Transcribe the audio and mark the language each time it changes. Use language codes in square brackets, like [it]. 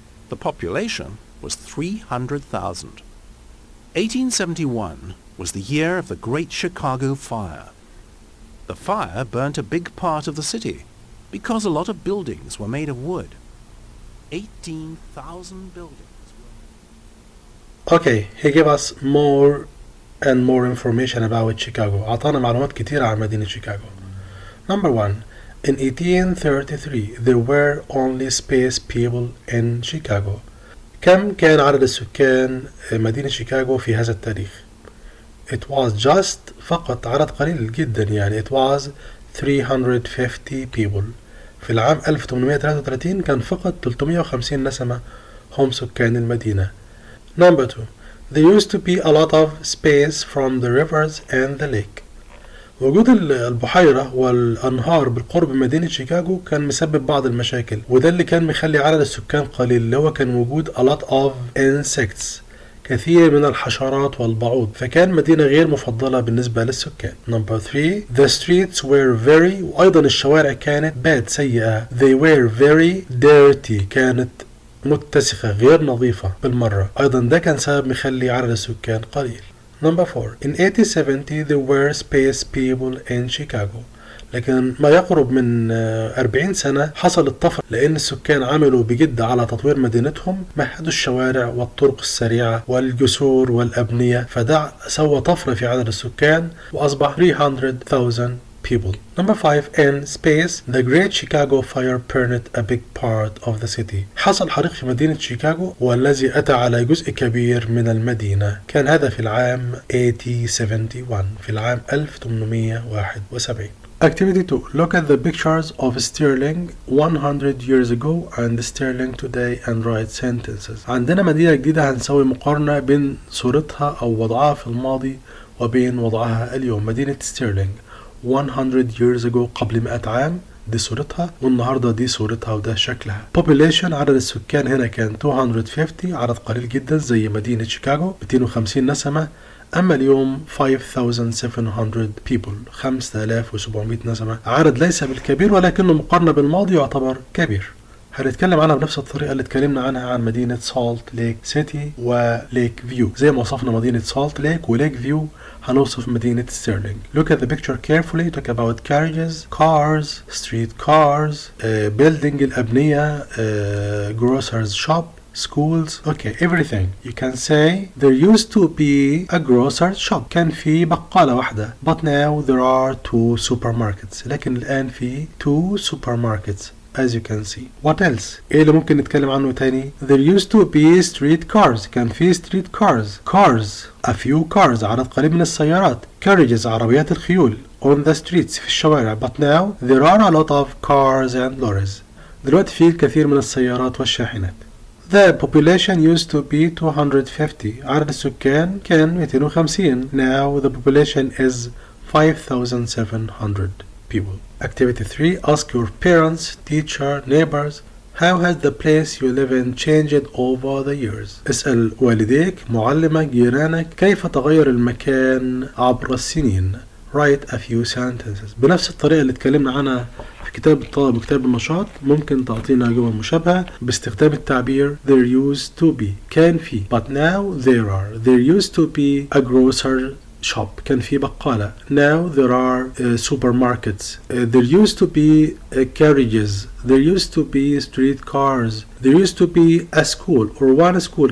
[en] The population was 300,000. 1871 was the year of the Great Chicago Fire. The fire burnt a big part of the city because a lot of buildings were made of wood. 18,000 buildings. Okay, he gave us more and more information about Chicago. [ar] أعطانا معلومات كتيرة عن مدينة شيكاغو. [en] Number 1. In 1833, there were only space people in Chicago. [ar] كم كان عدد السكان مدينة شيكاغو في هذا التاريخ؟ [en] It was just [ar] فقط عدد قليل جدا يعني [en] it was 350 people. [ar] في العام 1833 كان فقط 350 نسمة هم سكان المدينة. [en] Number 2. There used to be a lot of space from the rivers and the lake. [ar] وجود البحيرة والأنهار بالقرب من مدينة شيكاغو كان مسبب بعض المشاكل وده اللي كان مخلي عدد السكان قليل اللي هو كان وجود [en] a lot of insects. [ar] كثير من الحشرات والبعوض، فكان مدينة غير مفضلة بالنسبة للسكان. [en] Number 3 the streets were very، [ar] وأيضا الشوارع كانت [en] bad [ar] سيئة. [en] They were very dirty، [ar] كانت متسخة غير نظيفة بالمرة، أيضا ده كان سبب مخلي عدد السكان قليل. [en] Number 4 in 1870 there were space people in Chicago. [ar] لكن ما يقرب من 40 سنة حصل الطفرة، لأن السكان عملوا بجد على تطوير مدينتهم، مهدوا الشوارع والطرق السريعة والجسور والأبنية، فده سوى طفرة في عدد السكان وأصبح 300,000 people. [en] Number 5 in space the Great Chicago Fire burned a big part of the city. [ar] حصل حريق في مدينة شيكاغو والذي أتى على جزء كبير من المدينة. كان هذا في العام 1871، في العام 1871. [en] Activity 2 look at the pictures of Stirling 100 years ago and Stirling today and write sentences. [ar] عندنا مدينة جديدة هنسوي مقارنة بين صورتها أو وضعها في الماضي وبين وضعها اليوم. مدينة ستيرلينج [en] 100 years ago [ar] قبل 100 عام دي صورتها، والنهاردة دي صورتها وده شكلها. population عدد السكان هنا كان 250، عدد قليل جدا زي مدينة شيكاغو 250 نسمة. أما اليوم [en] 5700 people [ar] 5700 نسمة، عدد ليس بالكبير ولكنه مقارنة بالماضي يعتبر كبير. هنتكلم عنها بنفس الطريقة اللي اتكلمنا عنها عن مدينة سالت ليك سيتي وليك فيو. زي ما وصفنا مدينة سالت ليك وليك فيو هنوصف مدينة ستيرلينج. [en] Look at the picture carefully. Talk about carriages, cars, street cars, building الأبنية, grocers shop, schools. Okay, everything. You can say there used to be a grocer's shop. [ar] كان في بقالة واحدة. [en] But now there are 2 supermarkets. [ar] لكن الآن في 2 supermarkets. [en] As you can see. What else? [ar] ايه اللي ممكن نتكلم عنه تاني؟ [en] There used to be street cars. [ar] كان في [en] street cars. Cars. A few cars. [ar] عدد قليل من السيارات. [en] Carriages. [ar] عربيات الخيول. [en] On the streets. [ar] في الشوارع. [en] But now there are a lot of cars and lorries. [ar] دلوقتي في الكثير من السيارات والشاحنات. [en] The population used to be 250. [ar] عدد السكان كان 250. [en] Now the population is 5700 people. Activity 3 ask your parents, teacher, neighbors how has the place you live in changed over the years. [ar] اسأل والديك، معلمك، جيرانك كيف تغير المكان عبر السنين. [en] Write a few sentences. [ar] بنفس الطريقة اللي اتكلمنا عنها في كتاب الطلب وكتاب النشاط ممكن تعطينا جمل مشابهة باستخدام التعبير [en] there used to be. [ar] كان في [en] but now there are. There used to be a grocer shop. [ar] كان في بقالة. [en] Now there are supermarkets. There used to be carriages. There used to be street cars. There used to be a school or one school.